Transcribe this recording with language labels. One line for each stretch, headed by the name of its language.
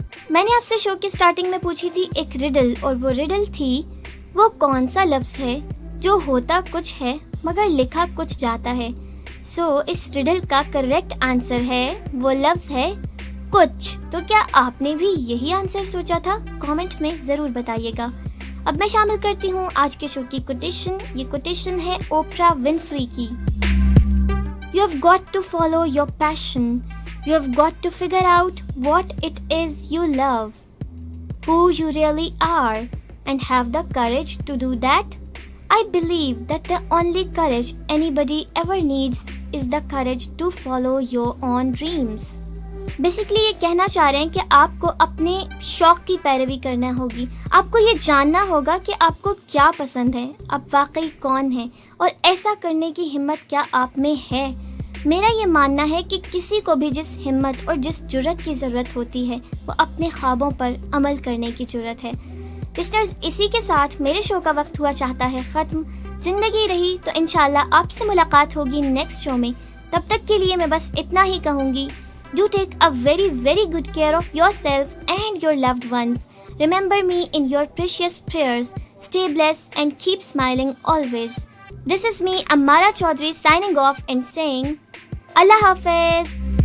Urdu: میں نے آپ سے شو کی سٹارٹنگ میں پوچھی تھی ایک ریڈل، اور وہ ریڈل تھی وہ کون سا لفظ ہے جو ہوتا کچھ ہے مگر لکھا کچھ جاتا ہے۔ سو اس ریڈل کا کریکٹ آنسر ہے، وہ لفظ ہے کچھ۔ تو کیا آپ نے بھی یہی آنسر سوچا تھا؟ کامنٹ میں ضرور بتائیے گا۔ اب میں شامل کرتی ہوں آج کے شو کی کوٹیشن۔ یہ کوٹیشن ہے اوپرا ونفری کی۔
English: You have got to follow your passion. You have got to figure out what it is you love, who you really are, and have the courage to do that. I believe that the only courage anybody ever needs is the courage to follow your own dreams.
Urdu: Basically یہ کہنا چاہ رہے ہیں کہ آپ کو اپنے شوق کی پیروی کرنا ہوگی۔ آپ کو یہ جاننا ہوگا کہ آپ کو کیا پسند ہے، آپ واقعی کون ہیں، اور ایسا کرنے کی ہمت کیا آپ میں ہے۔ میرا یہ ماننا ہے کہ کسی کو بھی جس ہمت اور جس جرأت کی ضرورت ہوتی ہے وہ اپنے خوابوں پر عمل کرنے کی جرأت ہے۔ لسنرز، اسی کے ساتھ میرے شو کا وقت ہوا چاہتا ہے ختم۔ زندگی رہی تو انشاءاللہ آپ سے ملاقات ہوگی نیکسٹ شو میں۔ تب تک کے لیے میں بس اتنا ہی کہوں گی،
English: do take a very, very good care of yourself and your loved ones. Remember me in your precious prayers. Stay blessed and keep smiling always. This is me, Amara Chaudhary, signing off and saying, Allah Hafiz.